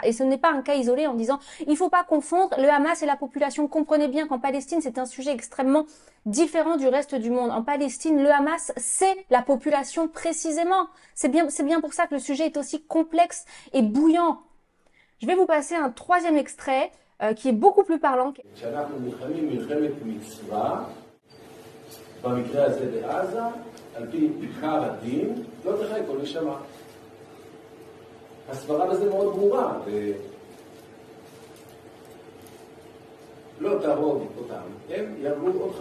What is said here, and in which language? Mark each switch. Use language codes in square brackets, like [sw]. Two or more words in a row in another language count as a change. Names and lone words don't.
[fr] Et ce n'est pas un cas isolé en disant il faut pas confondre le Hamas et la population. Comprenez bien qu'en Palestine, c'est un sujet extrêmement différent du reste du monde. En Palestine, le Hamas, c'est la population précisément. C'est bien pour ça que le sujet est aussi complexe et bouillant. Je vais vous passer un troisième extrait qui est beaucoup plus parlant. [he] במקרה הזה בעזה, על פי עיקר הדין, לא תחי כל נשמה. הסברה בזה מאוד ברורה, לא תהרוג אותם, הם יהרגו אותך.